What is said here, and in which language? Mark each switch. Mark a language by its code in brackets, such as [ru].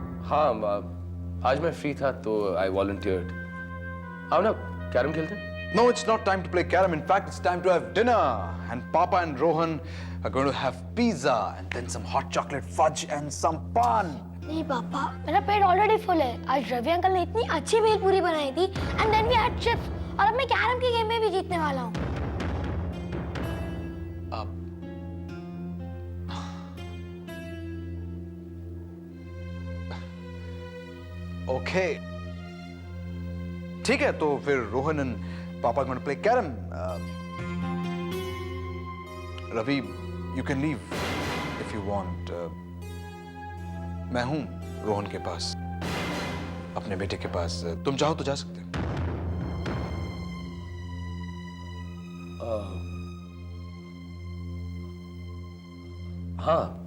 [hi] हाँ, आज मैं फ्री था तो [en] I volunteered. [hi] आओ ना, कैरम खेलते हैं? [en] No, it's not time to play carom. In fact, it's time to have dinner. And Papa and Rohan are going to have pizza and then some hot chocolate fudge and some pan. [hi] नहीं पापा, मेरा पेट already full है। आज Ravi uncle ने इतनी अच्छी भेलपूरी बनाई थी [en] and then we had chips [hi] और अब मैं कैरम की गेम में भी जीतने वाला हूँ। [en] Okay. [hi] ठीक है, तो फिर [en] Rohan and Papa are going to play carom. Ravi, you can leave if you want. [hi] मैं हूं रोहन के पास, अपने बेटे के पास। तुम चाहो तो जा सकते हो। हाँ।